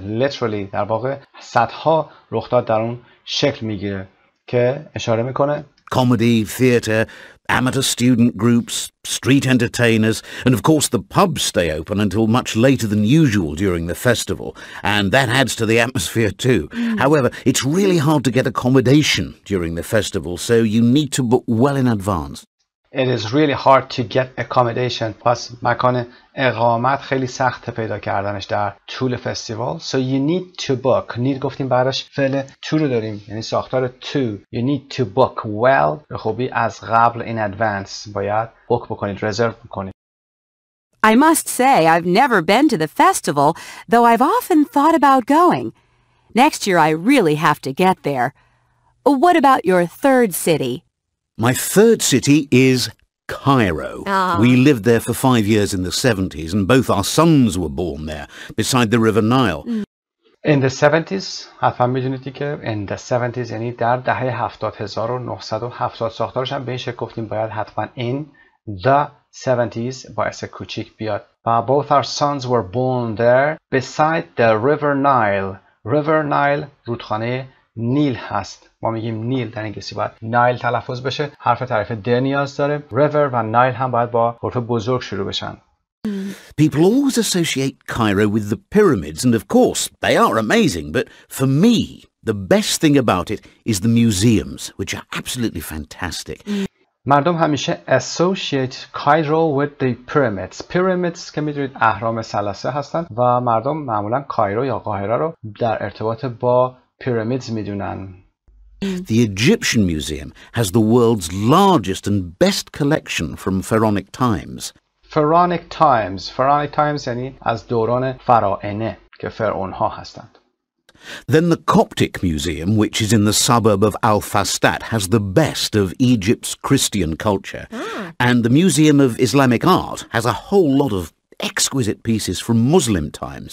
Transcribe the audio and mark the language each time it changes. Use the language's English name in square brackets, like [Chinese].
[Persian] Literally در واقع صدها رخداد در اون شکل میگیره که اشاره میکنه [English] Comedy, theatre, amateur student groups, street entertainers, and of course the pubs stay open until much later than usual during the festival, and that adds to the atmosphere too. However, it's really hard to get accommodation during the festival, so you need to book well in advance. It is really hard to get accommodation. [Persian] پس مکان اقامت خیلی سخت پیدا کردنش در طول فستیوال. [English] So you need to book. [Persian] need گفتیم بعدش فعل to رو داریم. یعنی ساختار to. [English] You need to book well. [Persian] به خوبی از قبل [English] in advance. [Persian] باید book بکنید. رزرو بکنید. [English] I must say I've never been to the festival, though I've often thought about going. Next year I really have to get there. What about your third city? My third city is Cairo. We lived there for 5 years in the 70s and both our sons were born there, beside the River Nile. In the 70s [Persian] حتما میدونیدی که [English] in the 70s [Persian] یعنی در دهه 70 1970 ساختارش هم به این شکل گفتیم باید حتما in the 70s باعث کوچیک بیاد [English] و both our sons were born there beside the River Nile. [Persian] River Nile رودخانه نیل هست. ما میگیم نیل در انگلیسی باید نایل تلفظ بشه. حرف تعریف د نیاز داره. river و نایل هم باید با حرف بزرگ شروع بشن. [English] People always associate Cairo with the pyramids and of course they are amazing, but for me the best thing about it is the museums, which are absolutely fantastic. [Persian] مردم همیشه [English] associate Cairo with the pyramids. [Persian] Pyramids که میدونید اهرام ثلاثه هستن و مردم معمولا کایرو یا قاهره رو در ارتباط با pyramids میدونن. [English] The Egyptian Museum has the world's largest and best collection from pharaonic times. [Persian] Pharaonic times یعنی از دوران فراعنه که فرعونها هستند. [English] Then the Coptic Museum, which is in the suburb of Al-Fastat, has the best of Egypt's Christian culture. And the Museum of Islamic Art has a whole lot of exquisite pieces from Muslim times.